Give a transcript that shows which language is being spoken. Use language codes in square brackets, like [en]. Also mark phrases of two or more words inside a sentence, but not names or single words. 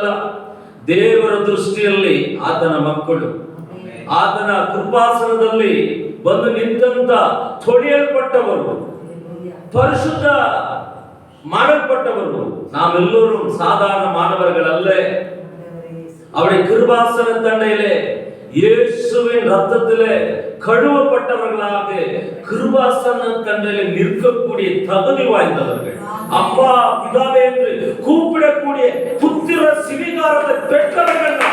[kn] ದೇವರ ದೃಷ್ಟಿಯಲ್ಲಿ ಆತನ ಮಕ್ಕಳು, ಆತನ ಕೃಪಾಸನದಲ್ಲಿ ಬಂದು ನಿಂತ ತೊಳೆಯಲ್ಪಟ್ಟವರು, ಪರಿಶುದ್ಧ ಮಾಡಲ್ಪಟ್ಟವರು. ನಾವೆಲ್ಲರೂ ಸಾಧಾರಣ ಮಾನವர்களல்ல. [ta] அவருடைய கிருபாசன தண்டையிலே இயேசுவின் ரத்தத்திலே கழுவப்பட்டவர்களாக கிருபாசன தண்டையிலே நிற்கக்கூடிய தகுதி வாய்ந்தவர்கள். அப்பா பிதாவே என்று கூப்பிடக்கூடிய புத்திர சிவிகாரத்தை பெற்றவர்கள்.